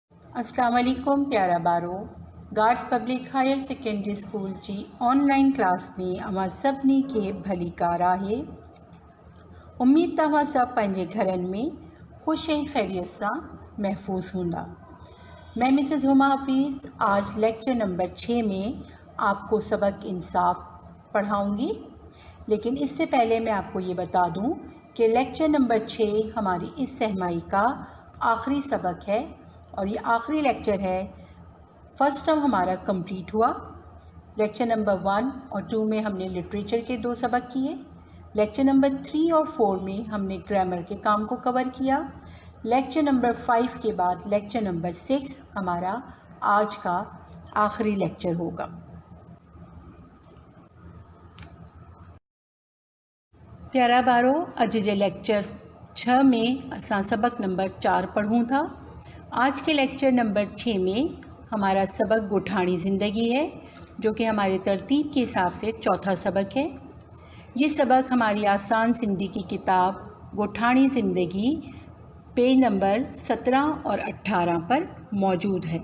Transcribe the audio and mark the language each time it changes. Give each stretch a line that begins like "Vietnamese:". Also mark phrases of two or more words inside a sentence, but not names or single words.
Arabic: السلام علیکم
Sindhi: प्यारा बारो गार्ड्स पब्लिक हायर सेकेंडरी स्कूल जी
English: online class
Sindhi: में अवां सभिनी खे भली कार आहे। उम्मीद तव्हां सब पंहिंजे घरनि में खुश ऐं खैरियत सां महफूज हूंदा।
Urdu: میں مسز ہما حفیظ آج
English: lecture number
Urdu: 6 میں آپ کو سبق انصاف پڑھاؤں گی، لیکن اس سے پہلے میں آپ کو یہ بتا دوں کہ
English: lecture number
Urdu: 6 ہماری اس ششماہی کا آخری سبق ہے اور یہ آخری لیکچر ہے.
English: first term
Urdu: ہمارا کمپلیٹ ہوا.
English: lecture number
Urdu: 1 اور 2 میں ہم نے لٹریچر کے 2 سبق کیے.
English: lecture number
Urdu: 3 اور 4 میں ہم نے گرامر کے کام کو کور کیا.
English: lecture number
Urdu: 5 کے بعد
English: lecture number
Urdu: 6 ہمارا آج کا آخری لیکچر ہوگا.
Sindhi: प्यारा बारो अज जे लेक्चर 6 में असां सबक नंबर 4 पढ़ूं था।
Urdu: آج کے
English: lecture number
Urdu: 6 میں ہمارا سبق گوٹھانی زندگی ہے، جو کہ ہمارے ترتیب کے حساب سے چوتھا سبق ہے. یہ سبق ہماری آسان سندھی کی کتاب گوٹھانی زندگی
English: page number
Urdu: 17 اور 18 پر موجود ہے.